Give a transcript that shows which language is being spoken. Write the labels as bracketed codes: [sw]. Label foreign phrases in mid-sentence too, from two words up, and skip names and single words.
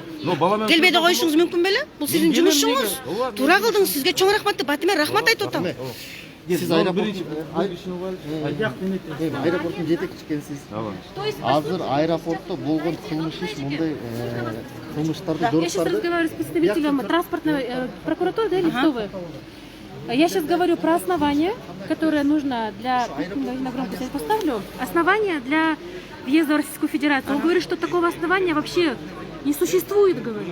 [ky] Но баламен Келбей да коюшуңуз мүмкүн беле? Бул сиздин жумушуңуз. Туура кылдыңыз, сизге чоң рахмат деп Батиме рахмат айтып атам. Сиз аэропорттун жетекчиси экенсиз. Азыр аэропортто болгон кылмыш иш мындай кылмыштарды [ru] Я сейчас [ky] жоруктарды [ru] разговариваю с представителем транспортной прокуратуры, да, или кто вы? Я сейчас говорю про основания, которые нужно для... На громкость я поставлю. Основания для въезда в Российскую Федерацию. Он говорит, что такого основания вообще не существует, говорит.